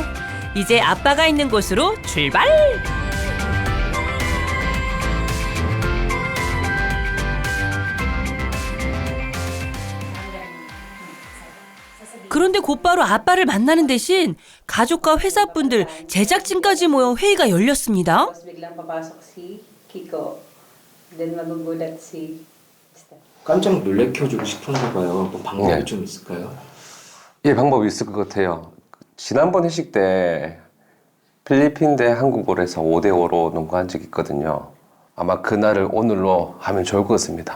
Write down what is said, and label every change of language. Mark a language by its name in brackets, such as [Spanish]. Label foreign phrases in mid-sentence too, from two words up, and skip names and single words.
[Korean] 이제 아빠가 있는 곳으로 출발! 그런데 곧바로 아빠를 만나는 대신 가족과 회사분들, 제작진까지 모여 회의가 열렸습니다. [Filipino] Biglang papasok si Kiko. Then magugulat si [Korean] 깜짝 놀래켜주고 싶은가 봐요. 뭐 방법이 네. 좀 있을까요? 예, 방법이 있을 것 같아요. 지난번 회식 때 필리핀 대 한국어로 해서 5대5로 농구한 적이 있거든요. 아마 그날을 오늘로 하면 좋을 것 같습니다.